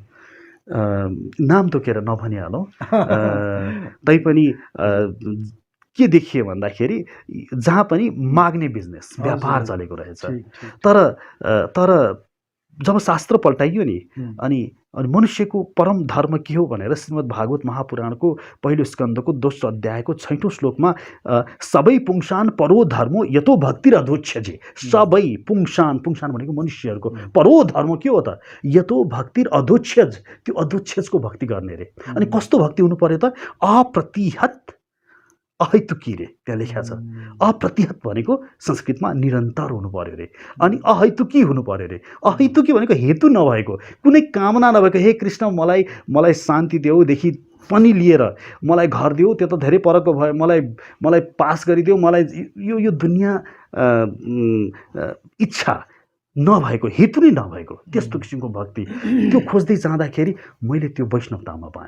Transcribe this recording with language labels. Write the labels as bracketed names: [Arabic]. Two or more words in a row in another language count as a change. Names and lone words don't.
[Nepali] नाम तोकेर नभनिहालौँ, तैपनि के देखियो भन्दाखेरि जहाँ पनि माग्ने बिजनेस व्यापार हजुर, चलेको रहेछ। ठिक, ठिक, तर जब शास्त्र पल्टाइयो नि, हुँ। अनि मनुष्यको परम धर्म के हो भनेर श्रीमद् भागवत महापुराणको पहिलो स्कन्धको दोस्रो अध्यायको 6औं श्लोकमा [Sanskrit] सबै पुंसान परो धर्मो यतो भक्तिर अधोच्छजे, सबै पुंसान [Nepali] भनेको मनुष्यहरूको [Sanskrit] परो धर्म [Nepali] के हो त, [Sanskrit] यतो भक्तिर अधोच्छज, [Nepali] त्यो अधोच्छजको भक्ति गर्ने रे। अनि कस्तो भक्ति हुनु पर्यो त, [Sanskrit] अप्रतिहत अहैतुकी [Nepali] रे त्यहाँ लेख्या छ। अप्रतिहत भनेको संस्कृतमा निरन्तर हुनु पर्यो रे, अनि अहैतुकी हुनु पर्यो रे। अहैतुकी भनेको हेतु नभएको, कुनै कामना नभएको, हे कृष्ण मलाई शान्ति देऊदेखि पनि लिएर मलाई घर देऊ, त्यो त धेरै परको भयो, मलाई पास गरिदेऊ, मलाई यो दुनियाँ इच्छा नभएको, हेतु नै नभएको त्यस्तो किसिमको भक्ति, त्यो खोज्दै जाँदाखेरि मैले त्यो वैष्णवतामा पाएँ।